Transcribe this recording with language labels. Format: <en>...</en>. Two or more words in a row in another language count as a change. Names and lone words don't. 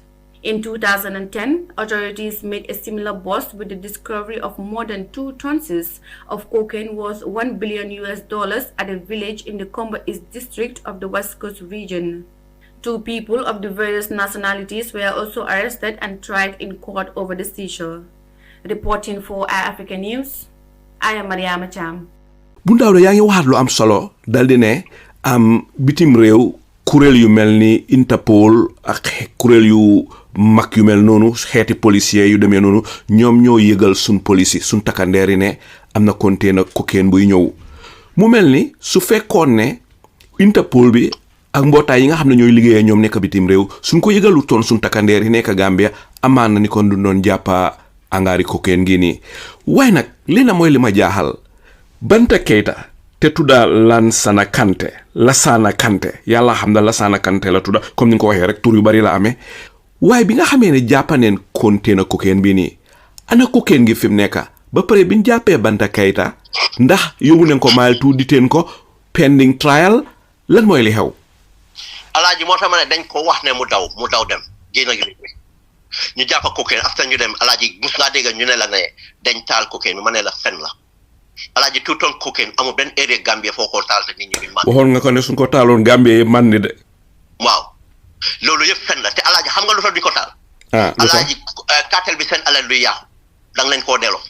<en>In 2010, authorities made a similar bust with the discovery of more than 2 tons of cocaine worth $1 billion at a village in the Combo East district of the West Coast region. 2 people of the various nationalities were also arrested and tried in court over the seizure. Reporting for Africa News, I am Marie Tambadow.</en> <wo>Bun Dawda yaa ngi waxaat lu am solo daldi ne am bitim réew kuréel yu mel ni Interpol ak kuréel yu mag yu mel noonu xeeti policier yu demee noonu ñoom ñoo yëgal sun police sun takkandeeri ne am na container cocaine buy ñëw mu mel ni su fekkoon ne Interpol bi ak mbootaay yi nga xam ne ñooy liggéeyee ñoom nekk bitim réew suñ ko yëgalu toon suñ takkandeer yi nekk Gambia amaan na ni kon du doon jàppa angaari cocaine gi nii waaye nag li na mooy li ma jaaxal Banta Kieta te tudda Lasana Kante yàlla xam na Lasana Kante la tudda comme ni nga ko waxee rek tur yu bari la amee waaye bi nga xamee ne jàppaneen container cocaine bi nii ana cocaine gi fi mu nekk ba pare biñ jàppee Banta Kieta ndax yóbbu nañ ko maal tu diteen ko</wo> <en>pending trial</en> <wo>lan mooy li xew alaaji moo tax ma ne dañ ko wax ne mu daw dem génn ak réew mi ñu jàpp cocaine after ñu dem alaaji mus ngaa dégg ñu ne la ne dañ taal cocaine bi ma ne la fen la alaaji 2 tonnes cocaine amul benn area Gambia foo ko taal te nit ñi duñ man waxoon nga ko ne suñ ko taaloon Gambia man ni de waaw loolu yëpp fen la te alaaji xam nga lu tax duñ ko taal alaaji cartel bi seen alal luy yàqu dang leen koo delloo</wo>